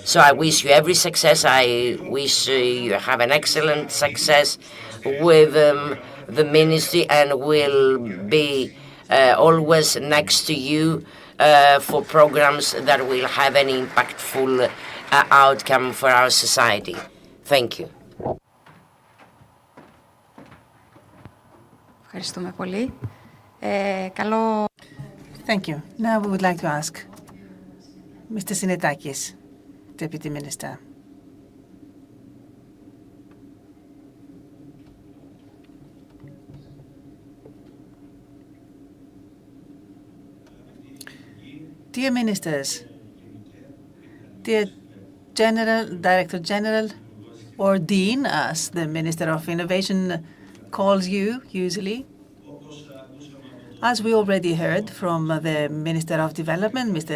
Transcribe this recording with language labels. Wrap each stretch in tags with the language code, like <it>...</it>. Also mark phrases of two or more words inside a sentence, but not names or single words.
<en>So I wish you every success. I wish you have an excellent success with the ministry, and will be always next to you for programs that will have an impactful outcome for our society. Thank you.</en> <el>Ευχαριστούμε πολύ. Καλό.</el> <en>Thank you. Now we would like to ask Mr. Sinetakis, Deputy Minister. Dear Ministers, dear Director General, or Dean, as the Minister of Innovation calls you usually, as we already heard from the Minister of Development, Mr.</en>